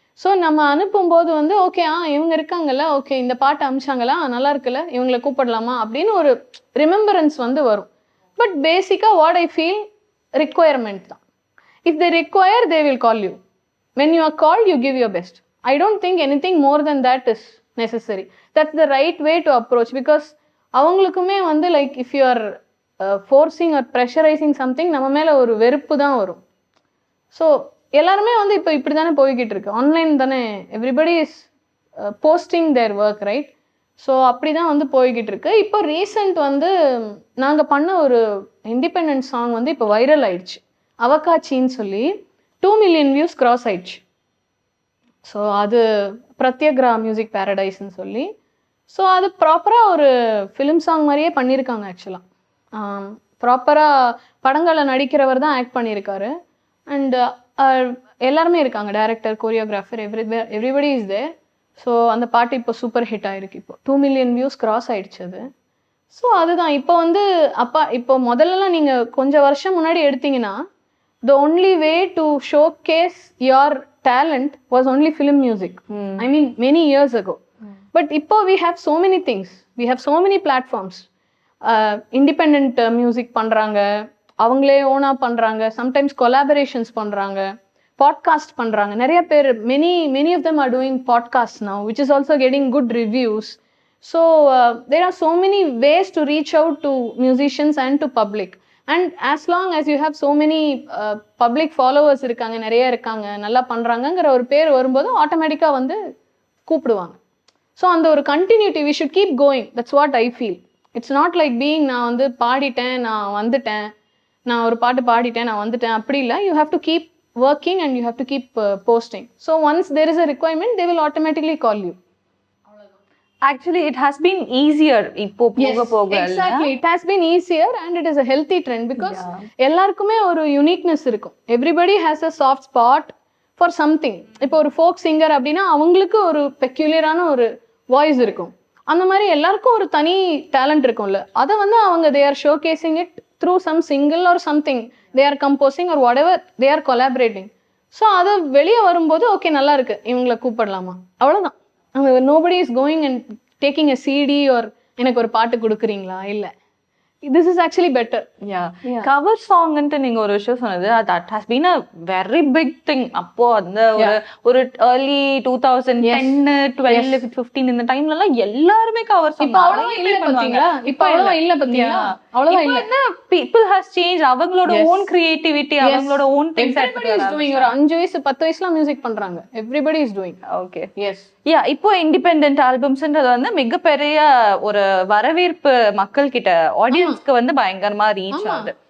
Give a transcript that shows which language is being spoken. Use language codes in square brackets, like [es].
[ta] So நம்ம அனுப்பும்போது வந்து ஓகே இவங்க இருக்காங்கல்ல, ஓகே இந்த பாட்டு அமிச்சாங்களா, நல்லா இருக்குல்ல, இவங்களை கூப்பிடலாமா அப்படின்னு ஒரு ரிமெம்பரன்ஸ் வந்து வரும். [en] But பேசிக்காக what I feel requirement தான். If they require they will call you. When you are called you give your best, I don't think anything more than that is necessary. That's the right way to approach, because [ta] அவங்களுக்குமே வந்து [en] like if you are forcing or pressurising something [ta] நம்ம மேலே ஒரு வெறுப்பு தான் வரும். So எல்லாருமே வந்து இப்போ இப்படி தானே போய்கிட்டு இருக்கு, ஆன்லைன் தானே, [en] Everybody is posting their work, right? [ta] So அப்படி தான் வந்து போய்கிட்டு இருக்கு. இப்போ ரீசெண்ட் வந்து நாங்கள் பண்ண ஒரு இண்டிபெண்டன்ட் சாங் வந்து இப்போ வைரல் ஆயிடுச்சு, அவகாச்சின்னு சொல்லி 2 million வியூஸ் கிராஸ் ஆயிடுச்சு. ஸோ அது பிரத்யக்ரா மியூசிக் பேரடைஸ்ன்னு சொல்லி. ஸோ அது ப்ராப்பராக ஒரு ஃபிலிம் சாங் மாதிரியே பண்ணியிருக்காங்க. ஆக்சுவலாக ப்ராப்பராக படங்களில் நடிக்கிறவர் தான் ஆக்ட் பண்ணியிருக்காரு. அண்டு எல்லாருமே இருக்காங்க, director, choreographer, [en] Everybody is there. [ta] So அந்த பாட்டு இப்போ சூப்பர் ஹிட் ஆயிருக்கு. இப்போ 2 million வியூஸ் கிராஸ் ஆயிடுச்சு அது. ஸோ அதுதான் இப்போ வந்து இப்போ முதல்லலாம் நீங்கள் கொஞ்சம் வருஷம் முன்னாடி எடுத்தீங்கன்னா [en] the only way to showcase your talent was only film music. I mean many years ago. But இப்போ we have so many things, we have so many platforms. Independent music [ta] பண்றாங்க, அவங்களே ஓனா பண்றாங்க, sometimes collaborations பண்றாங்க, podcast பண்றாங்க. நிறைய பேர் [en] many of them are doing podcasts now, which is also getting good reviews. So there are so many ways to reach out to musicians and to public. And as long as you have so many public followers [ta] இருக்காங்க, நிறைய இருக்காங்க, நல்லா பண்றாங்கங்கிற ஒரு பேர் வரும்போது ஆட்டோமேட்டிக்காக வந்து கூப்பிடுவாங்க. ஸோ அந்த ஒரு continuity [en] we should keep going. That's what I feel. It's not like being [ta] நான் வந்து பாடிட்டேன், நான் வந்துட்டேன், நான் ஒரு பாட்டு பாடிட்டேன், நான் வந்துட்டேன், அப்படி இல்லை. [en] You have to keep working and you have to keep posting. So once there is a requirement, they will automatically call you. Actually it has been easier [ta] இப்போ போக போக. [en] Exactly, it has been easier and it is a healthy trend because [ta] எல்லாருக்குமே ஒரு uniqueness இருக்கும். [en] Everybody has a soft spot for something. [ta] இப்போ ஒரு folk singer அப்படின்னா அவங்களுக்கு ஒரு பெக்யூலியரான ஒரு வாய்ஸ் இருக்கும். அந்த மாதிரி எல்லாருக்கும் ஒரு தனி டேலண்ட் இருக்கும்ல, அதை வந்து அவங்க [en] they are showcasing it through some single or something they are composing or whatever they are collaborating. [ta] So அது வெளியே வரும்போது ஓகே நல்லா இருக்கு, இவங்களை கூப்பிடலாமா, அவ்வளோதான். [en] nobody is going and taking a CD or [ta] எனக்கு ஒரு பாட்டு கொடுக்குறீங்களா, இல்லை. [en] This is actually better. Yeah. Cover song [ta] ன்ட்டு நீங்க ஒரு விஷயம் சொன்னது, [en] that has been a very big thing. [ta] அப்போ அந்த ஒரு early 2010 12 15 இந்த டைம்ல எல்லாம் எல்லாருமே cover song. இப்போ அவ்வளவா இல்ல பாத்தீங்களா, இப்போ அவ்வளவா இல்ல பாத்தீங்களா, அவ்வளவா இல்ல. [en] People has changed, அவங்களோட own creativity, அவங்களோட own things. Everybody is doing. [ta] ஒரு 5 வயசு 10 வயசுல மியூசிக் பண்றாங்க. [en] Everybody is doing. Okay. Yes. [ta] இப்போ இண்டிபெண்டன்ட் ஆல்பம்ஸ்ன்றது வந்து மிகப்பெரிய ஒரு வரவேற்பு மக்கள் கிட்ட, ஆடியன்ஸ்க்கு வந்து பயங்கரமா ரீச் ஆகுது.